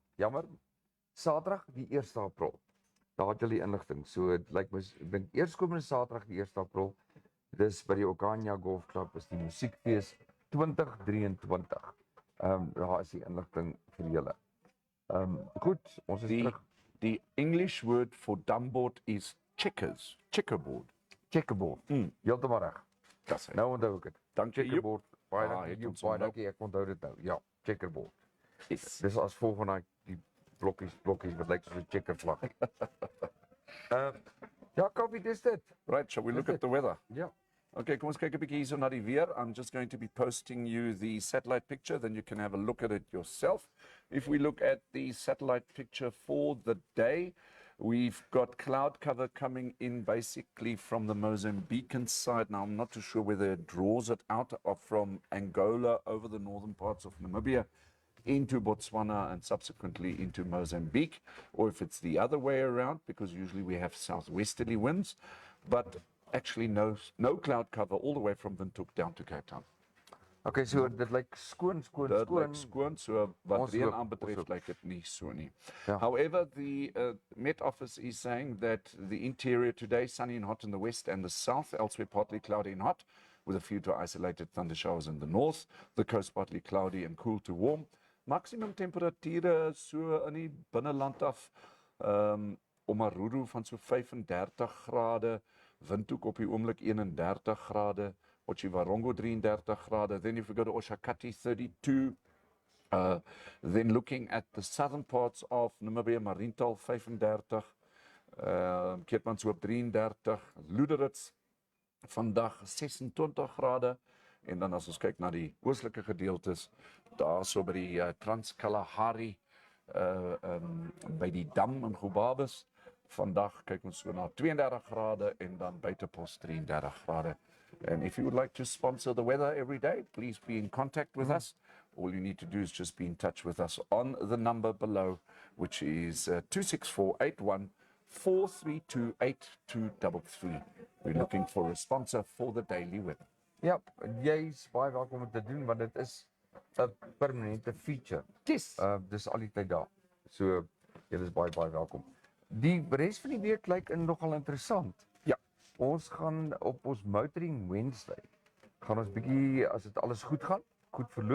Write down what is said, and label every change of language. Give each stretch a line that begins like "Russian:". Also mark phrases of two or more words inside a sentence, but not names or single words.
Afrikaans: Jammer. Saterdag die 1 April. Daar het julle die inligting. So dit lyk my ek dink eerskomende Saterdag die 1 April. Dis by die Okahanya Golf Club is die musiekfees 2023. Daar is die inligting vir julle. Goed, ons is terug.
English: The English word for dambord is checkerboard. Checkerboard.
Afrikaans: Heeltemal reg. Dis hy. Nou onthou ek dit. Dankie Joep. Checkerboard. Baie het dankie. ons Baie onthou. dankie. Ek onthou dit nou. Ja, checkerboard. Yes. Dis as volg van die blokkies wat lyk soos 'n checkervlag. Ja, Kaffie, dis dit.
English: Right, shall we look at the weather?
Afrikaans: Ja. Okay, kom ons kyk 'n bietjie hierso na die weer.
English: I'm just going to be posting you the satellite picture, then you can have a look at it yourself. If we look at the satellite picture for the day, we've got cloud cover coming in basically from the Mozambican side. Now, I'm not too sure whether it draws it out of from Angola over the northern parts of Namibia into Botswana and subsequently into Mozambique, or if it's the other way around, because usually we have southwesterly winds, but actually no cloud cover all the way from Windhoek down to Cape Town.
Afrikaans: Okay, so dit lyk skoon. Dit lyk skoon, so wat Ons reën hoop, aanbetref ons hoop. lyk dit nie so nie. Ja.
English: However, the Met Office is saying that the interior today, sunny and hot in the west and the south, elsewhere partly cloudy and hot, with a few to isolated thunder showers in the north, the coast partly cloudy and cool to warm. Maximum temperature
Afrikaans: so in die binneland af, Omaruru van so 35 grade, Windhoek op die oomblik 31 grade, Otjiwarongo 33 grade,
English: then if we go to Oshakati 32, then looking at the southern parts of Namibia, Mariental 35, Keetmanshoop 33,
Afrikaans: Luderitz vandag 26 grade, en dan as ons kyk na die oostelike gedeeltes, daar so by die Trans-Kalahari, by die dam in Gobabis, vandag kyk ons so na 32 grade en dan buitepos 33 grade.
English: And if you would like to sponsor the weather every day, please be in contact with us. All you need to do is just be in touch with us on the number below, which is 26481 4328233. We're looking for a sponsor for the daily weather.
Afrikaans: Ja, jy's baie welkom om te doen want dit is 'n permanente feature. Yes. Dis al die tyd daar. So julle is baie welkom. Die res van die week lyk nogal interessant. Ja. Ons gaan op ons Motoring Wednesday gaan ons bietjie, as dit alles goed gaan, goed verloop.